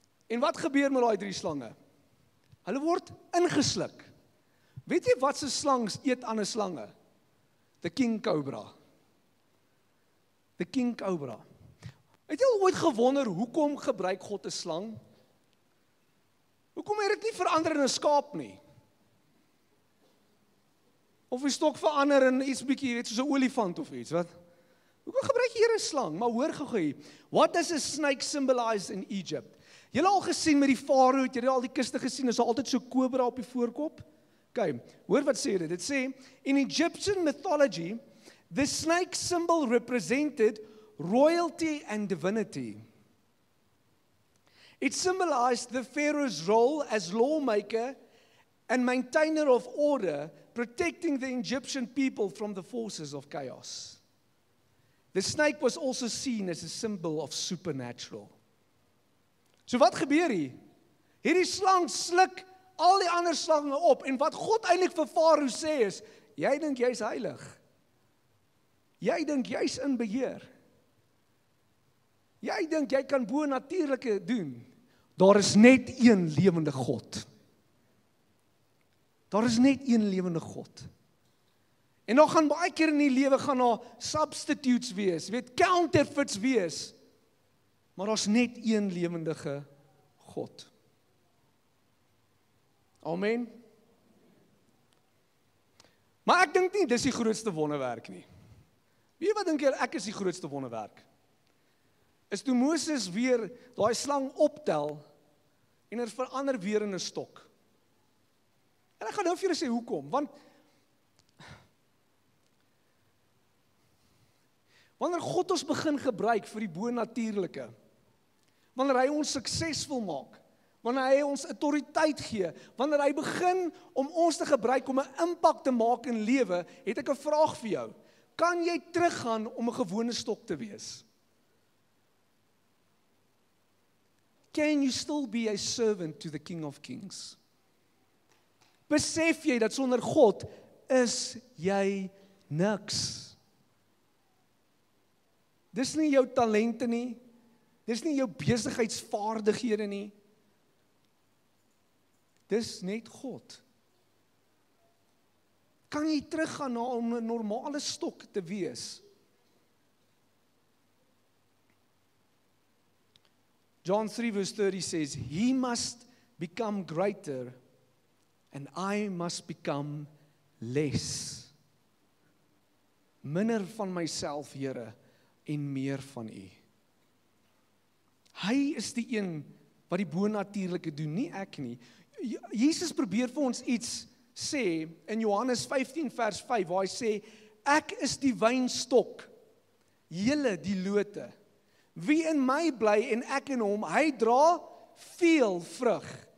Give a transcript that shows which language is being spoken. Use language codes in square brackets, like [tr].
[af] En wat gebeur met daai 3 slange? Hulle word ingesluk. Weet jy wat se slangs eet ander slange? [en] The king cobra. The king cobra. [af] Het jy al ooit gewonder, hoekom gebruik God 'n slang? Hoekom het dit nie verander in 'n skaap nie? Of die stok verander in iets bietjie, weet, soos 'n olifant of iets, wat? Hoekom gebruik jy hier 'n slang? Maar hoor gou hier. [en] What does a snake symbolize in Egypt? [af] Julle al gesien met die farao, het julle al die kiste gesien, is daar altyd so 'n kobra op die voorkop? Okay, hoor wat sê dit. Dit sê, [en] in Egyptian mythology, the snake symbol represented royalty and divinity. It symbolized the pharaoh's role as lawmaker and maintainer of order, protecting the Egyptian people from the forces of chaos. The snake was also seen as a symbol of supernatural. [af] So wat gebeur hier? Hierdie slang sluk al die ander slange op, en wat God eintlik vir Farao sê is, jy dink jy's heilig. Jy dink jy's in beheer. Jy dink jy kan bo-natuurlike doen. Daar is net een lewende God. Daar is net een lewende God. En dan gaan baie keer in die lewe gaan daar substitutes wees, weet, counterfeits wees. Maar daar's net een lewendige God. Amen. Maar ek dink nie dis die grootste wonderwerk nie. Weet jy wat dink jy, ek is die grootste wonderwerk? Is toe Moses weer daai slang optel en verander weer in 'n stok. En ek gaan nou vir julle sê hoekom, want wanneer God ons begin gebruik vir die bo-natuurlike, wanneer hy ons suksesvol maak, wanneer hy ons autoriteit gee, wanneer hy begin om ons te gebruik om 'n impak te maak in lewe, het ek 'n vraag vir jou. Kan jy teruggaan om 'n gewone stok te wees? [en] Can you still be a servant to the King of Kings? [af] Besef jy dat sonder God is jy niks? Dis nie jou talente nie, dis nie jou besigheidsvaardighede nie, dis net God. Kan jy teruggaan na om 'n normale stok te wees? [en] John 3 verse 30 says, he must become greater and I must become less. [af] Minder van myself, Here, en meer van U. Hy is die een wat die bo-natuurlike doen, nie ek nie. Jesus probeer vir ons iets sê in Johannes 15 vers 5 waar hy sê, ek is die wynstok, julle die lote. Wie in my bly en ek in hom, hy dra veel vrug.